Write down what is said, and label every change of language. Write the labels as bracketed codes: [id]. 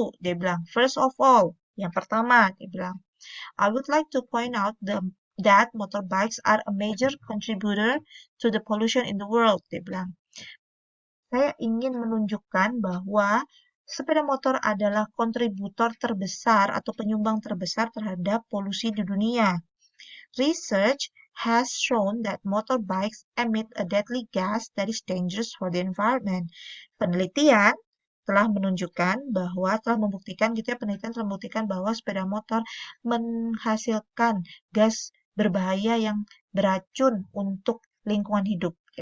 [id] Dia bilang, [en] first of all, [id] yang pertama, dia bilang, [en] I would like to point out that motorbikes are a major contributor to the pollution in the world, [id] dia bilang. Saya ingin menunjukkan bahwa sepeda motor adalah kontributor terbesar atau penyumbang terbesar terhadap polusi di dunia. [en] Research has shown that motorbikes emit a deadly gas that is dangerous for the environment. [id] Penelitian telah membuktikan gitu ya, penelitian telah membuktikan bahwa sepeda motor menghasilkan gas berbahaya yang beracun untuk lingkungan hidup.